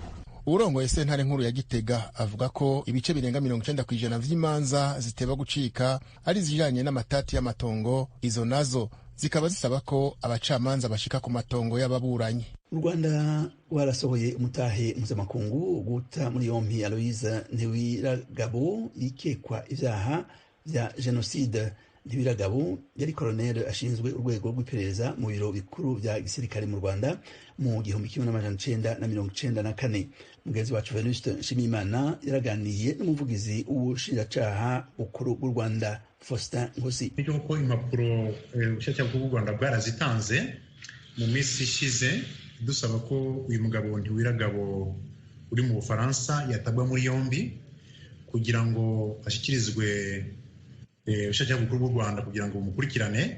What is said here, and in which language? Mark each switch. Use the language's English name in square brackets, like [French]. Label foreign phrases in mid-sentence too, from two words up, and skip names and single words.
[Rundi] Urongoye sentare nkuru ya Gitega avuga ko ibice birenga 90% vy'imanza ziteba gucika ari zijanye n'amatati y'amatongo, izo nazo zikaba zisaba ko abacamanza bashika ku matongo y'ababuranyi. U Rwanda warasohoye umutahe mpuzamakungu guta muri yompi Aloise Ntewiragabo ikekwa ivyaha vya genocide. Ntewiragabo yari koloneli ashinzwe urwego rw'iperereza mu biro bikuru vya gisirikare mu Rwanda mu 1994. Mugenzi wacu Venuste Nshimiyimana yaraganiye n'umuvugizi w'ubushinjacyaha bukuru bw'u Rwanda Faustin Nkusi. [Kinyarwanda] Ko impapuro ubushinjacyaha bw'u Rwanda bwarazitanze mu minsi ishize dusaba ko uyu mugabo Ntewiragabo uri mu Bufaransa yatabwa muri yombi kugira ngo ashyikirizwe ubushinjacyaha bukuru bw'u Rwanda kugira ngo bumukurikirane.